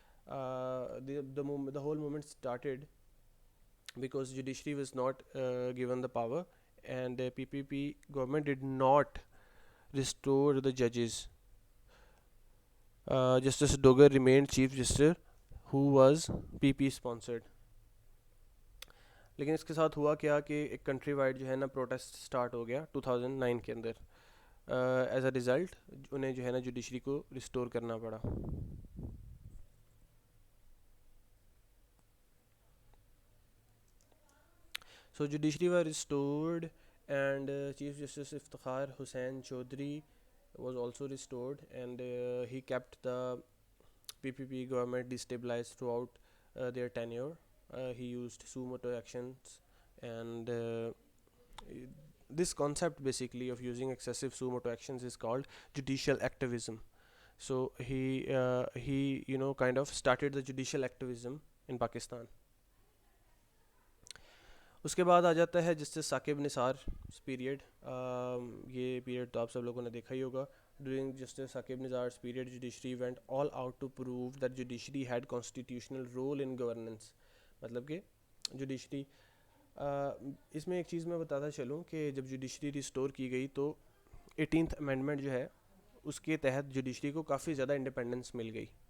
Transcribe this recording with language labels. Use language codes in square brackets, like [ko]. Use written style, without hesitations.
[en] The whole movement started because judiciary was not given the power, and the PPP government did not restore the judges. Justice Dogar remained chief justice, who was PP sponsored. [ur] لیکن اس کے ساتھ ہوا کیا کہ ایک country wide جو ہے نا پروٹیسٹ اسٹارٹ ہو گیا 2009 کے اندر. [en] as a result [ur] انہیں جو ہے نا جوڈیشری کو ریسٹور کرنا پڑا. [en] So judiciary was restored, and Chief Justice Iftikhar Hussain Chaudhry was also restored, and he kept the PPP government destabilized throughout their tenure. He used suo motu actions, and this concept basically of using excessive suo motu actions is called judicial activism. So he kind of started the judicial activism in Pakistan. [ur] اس کے بعد آ جاتا ہے justice Saqib Nisar period. یہ period تو آپ سب لوگوں نے دیکھا ہی ہوگا. [en] During justice Saqib Nisar period judiciary went all out to prove that judiciary had constitutional role in governance. [ur] مطلب کہ جوڈیشری اس میں ایک چیز میں بتاتا چلوں کہ جب جوڈیشری ریسٹور کی گئی تو 18th امینڈمنٹ جو ہے اس کے تحت جوڈیشری کو کافی زیادہ انڈیپینڈنس مل گئی.